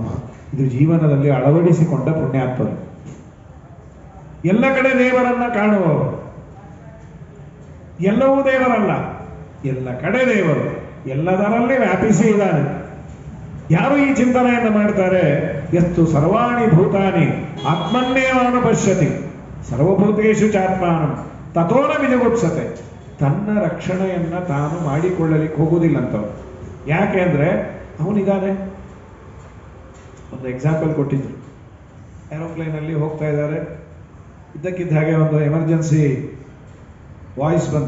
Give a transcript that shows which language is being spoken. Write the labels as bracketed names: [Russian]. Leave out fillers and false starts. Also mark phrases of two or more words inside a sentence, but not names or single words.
[Kannada] ಇದು ಜೀವನದಲ್ಲಿ ಅಳವಡಿಸಿಕೊಂಡ ಪುಣ್ಯಾತ್ಮರು. ಎಲ್ಲ ಕಡೆ ದೇವರನ್ನ ಕಾಣುವವರು. ಎಲ್ಲವೂ ದೇವರಲ್ಲ, ಎಲ್ಲ ಕಡೆ ದೇವರು, ಎಲ್ಲದರಲ್ಲಿ ವ್ಯಾಪಿಸಿ ಇದ್ದಾನೆ. ಯಾರು ಈ ಚಿಂತನೆಯನ್ನು ಮಾಡ್ತಾರೆ? [Sanskrit] ಎಷ್ಟು ಸರ್ವಾಣಿ ಭೂತಾನಿ ಆತ್ಮನ್ನೇವಾನು ಪಶ್ಯತಿ ಸರ್ವಭೂತೇಶು ಚಾತ್ಮಾನಂ ತಥೋನ ವಿಜಗುಪ್ಸತೆ. [Kannada] ತನ್ನ ರಕ್ಷಣೆಯನ್ನು ತಾನು ಮಾಡಿಕೊಳ್ಳಲಿಕ್ಕೆ ಹೋಗುವುದಿಲ್ಲ ಅಂತವ್ರು. ಯಾಕೆ ಅಂದರೆ ಅವನಿದ್ದಾನೆ. ಒಂದು ಎಕ್ಸಾಂಪಲ್ ಕೊಟ್ಟಿದ್ರು. ಏರೋಪ್ಲೇನಲ್ಲಿ ಹೋಗ್ತಾ ಇದ್ದಾರೆ, ಇದ್ದಕ್ಕಿದ್ದ ಹಾಗೆ ಒಂದು [English] emergency voice [Kannada] ಬಂತು.